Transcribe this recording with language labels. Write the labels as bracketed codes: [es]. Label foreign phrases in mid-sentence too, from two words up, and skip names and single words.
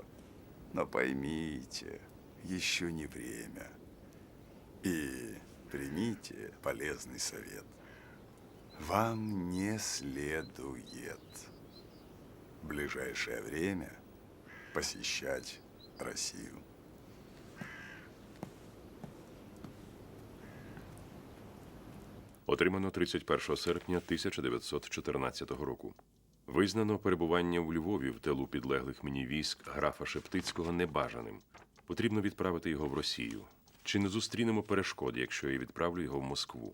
[ru] Но поймите, еще не время. И примите полезный совет. Вам не следует в ближайшее время посещать Россию. [uk] Отримано 31 серпня 1914 року. Визнано перебування у Львові в тилу підлеглих мені військ графа Шептицького небажаним. Потрібно відправити його в Росію. Чи не зустрінемо перешкод, якщо я відправлю його в Москву?